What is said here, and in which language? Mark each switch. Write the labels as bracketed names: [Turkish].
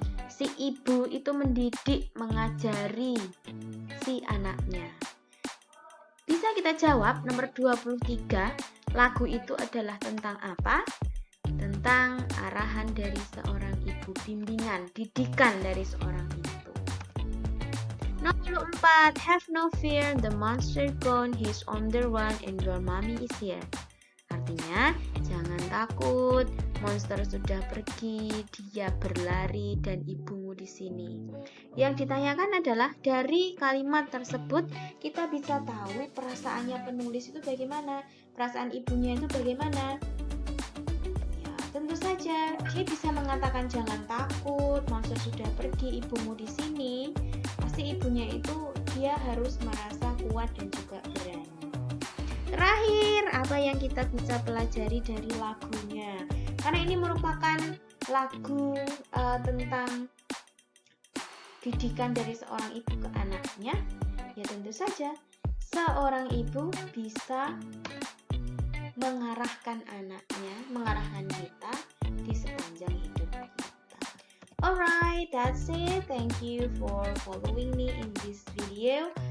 [Indonesian] Si ibu itu mendidik, mengajari si anaknya. Bisa kita jawab nomor 23, lagu itu adalah tentang apa? Tentang arahan dari seorang ibu, bimbingan, didikan dari seorang ibu. Nomor 4, [English] have no fear, the monster gone, he's on the run, and your mommy is here. [Indonesian] Artinya, jangan takut, monster sudah pergi, dia berlari, dan ibumu di sini. Yang ditanyakan adalah dari kalimat tersebut kita bisa tahu perasaannya penulis itu bagaimana, perasaan ibunya itu bagaimana. Tentu saja, dia bisa mengatakan jangan takut, monster sudah pergi, ibumu di sini. Pasti ibunya itu dia harus merasa kuat dan juga berani. Terakhir, apa yang kita bisa pelajari dari lagunya? Karena ini merupakan lagu tentang didikan dari seorang ibu ke anaknya, ya tentu saja seorang ibu bisa mengarahkan anaknya, mengarahkan kita di sepanjang hidup kita. [English] Alright, that's it. Thank you for following me in this video.